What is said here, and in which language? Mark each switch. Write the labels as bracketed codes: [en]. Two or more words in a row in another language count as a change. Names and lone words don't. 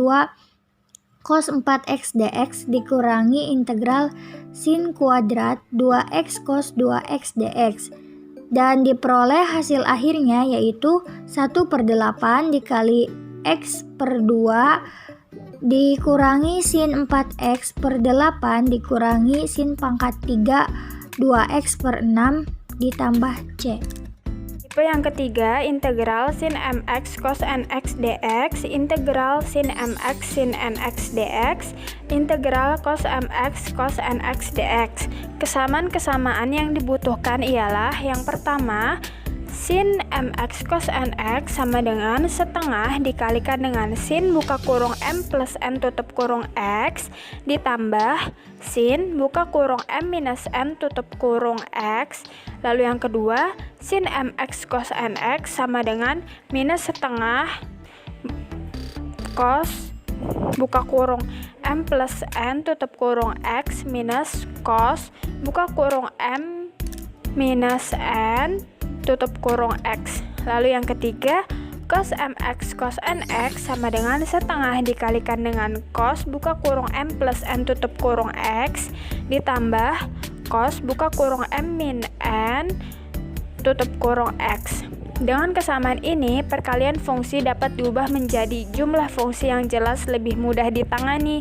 [id] cos 4x dx dikurangi integral sin kuadrat 2x cos 2x dx dan diperoleh hasil akhirnya yaitu 1/8 dikali x per 2 dikurangi sin 4x per 8 dikurangi sin pangkat 3 2x per 6 ditambah c. Tipe yang ketiga, integral sin mx cos nx dx, integral sin mx sin nx dx, integral cos mx cos nx dx. Kesamaan-kesamaan yang dibutuhkan ialah yang pertama, sin mx cos nx sama dengan setengah dikalikan dengan sin buka kurung m plus n tutup kurung x ditambah sin buka kurung m minus n tutup kurung x. Lalu yang kedua, sin mx cos nx sama dengan minus setengah cos buka kurung m plus n tutup kurung x minus cos buka kurung m minus n tutup kurung x. Lalu yang ketiga, cos mx cos nx sama dengan setengah dikalikan dengan cos buka kurung m plus n tutup kurung x ditambah cos buka kurung m min n tutup kurung x. Dengan kesamaan ini, perkalian fungsi dapat diubah menjadi jumlah fungsi yang jelas lebih mudah ditangani.